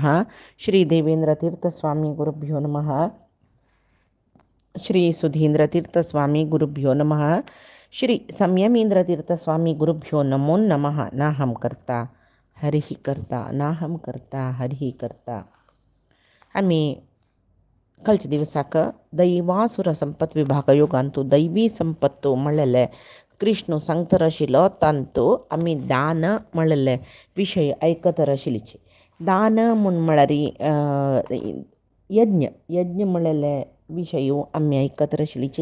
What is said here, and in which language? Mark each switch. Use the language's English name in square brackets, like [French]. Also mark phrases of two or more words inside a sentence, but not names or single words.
[Sanskrit] श्रीदेवेन्द्रतीर्थस्वामी गुरुभ्यो नमः. श्री सुधींद्रतीर्थस्वामी गुरुभ्यो नमः. श्री संयमींद्रतीर्थस्वामी गुरुभ्यो नमो नमः. नाहं कर्ता हरिः कर्ता, नाहं कर्ता हरिः कर्ता. [Konkani] आम्ही कालच्या दिवसाक दैवासुर संपत विभाग योगांतू दैवी संपत्तो म्हणलेले कृष्ण सांगतर आशिल्लो तांतू आम्ही दान म्हणलेले विशय आयकतर आशिल्लीचे. दान म्हळ्यार यज्ञ यज्ञ म्हणलेले विशयो आम्ही आयकतर आशिल्लीचे.